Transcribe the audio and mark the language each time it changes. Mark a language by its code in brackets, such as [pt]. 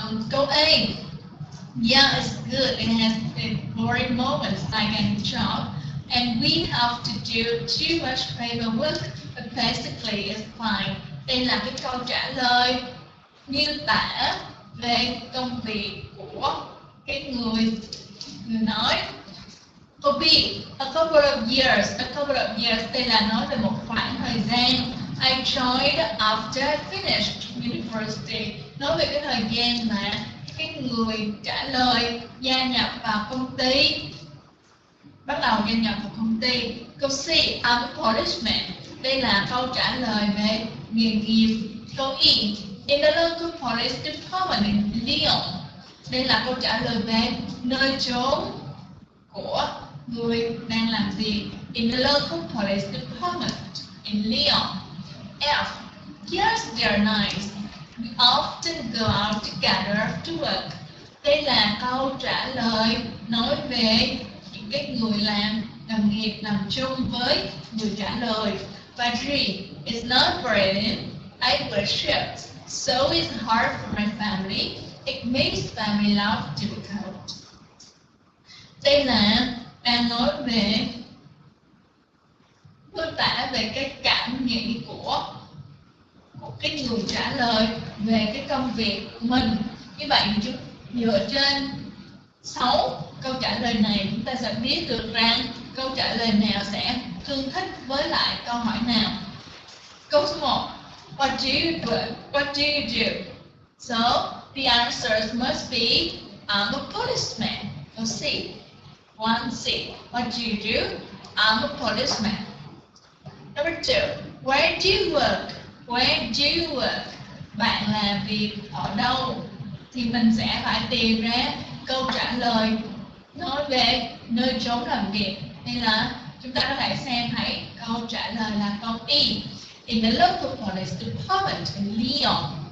[en] Câu A, yeah, it's good. It has boring moments like any job, and we have to do too much paperwork, but basically it's fine. [vi] Đây là cái câu trả lời miêu tả về công việc của cái người nói. Câu B, [en] a couple of years. A couple of years, [vi] đây là nói về một khoảng thời gian. [en] I joined after I finished university. [vi] Nói về cái thời gian mà cái người trả lời gia nhập vào công ty, bắt đầu gia nhập vào công ty. Câu C, [en] I'm a policeman. [vi] Đây là câu trả lời về nghề nghiệp. [en] Câu E, in the local police department in Lyon. [vi] Đây là câu trả lời về nơi trốn của người đang làm việc. [en] In the local police department in Lyon. F, yes, they're nice. We often go out together to work. [vi] Đây là câu trả lời nói về những cái người làm nghiệp làm chung với người trả lời. [en] Và G, it's not brilliant. I work shifts, so it's hard for my family. It makes family life difficult. [vi] Đây là đang nói về mô tả về cái cảm nghĩ của cái người trả lời về cái công việc của mình. Như vậy chúng dựa trên 6 câu trả lời này, chúng ta sẽ biết được rằng câu trả lời nào sẽ tương thích với lại câu hỏi nào. Câu số 1, [en] what do you do? What do you do? So the answers must be I'm a policeman. Câu C, 1C, what do you do? I'm a policeman. Number 2, where do you work? Where do you work? [vi] Bạn làm việc ở đâu? Thì mình sẽ phải tìm ra câu trả lời nói về nơi chốn làm việc. Hay là chúng ta có thể xem thấy câu trả lời là câu E, [en] in the local police department in Lyon.